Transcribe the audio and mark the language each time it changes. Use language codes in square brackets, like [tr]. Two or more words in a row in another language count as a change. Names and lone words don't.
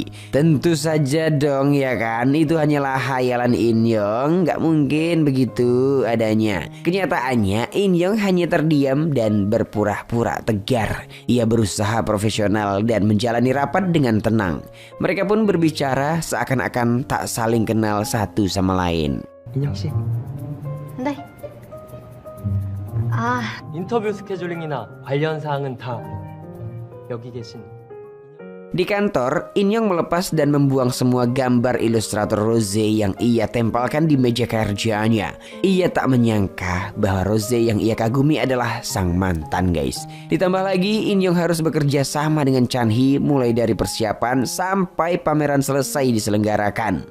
[id] Tentu saja dong ya kan, itu hanyalah hayalan In Young, gak mungkin begitu adanya. Kenyataannya In Young hanya terdiam dan berpura-pura tegar. Ia berusaha profesional dan menjalani rapat dengan tenang. Mereka pun berbicara seakan-akan tak saling kenal satu sama lain. [ko] 인형 씨, 네. 아, 인터뷰 스케줄링이나 관련 사항은 다 여기 계신. [id] Di kantor, In Young melepas dan membuang semua gambar ilustrator Rose yang ia tempelkan di meja kerjanya. Ia tak menyangka bahwa Rose yang ia kagumi adalah sang mantan guys. Ditambah lagi In Young harus bekerja sama dengan Chan Hee mulai dari persiapan sampai pameran selesai diselenggarakan.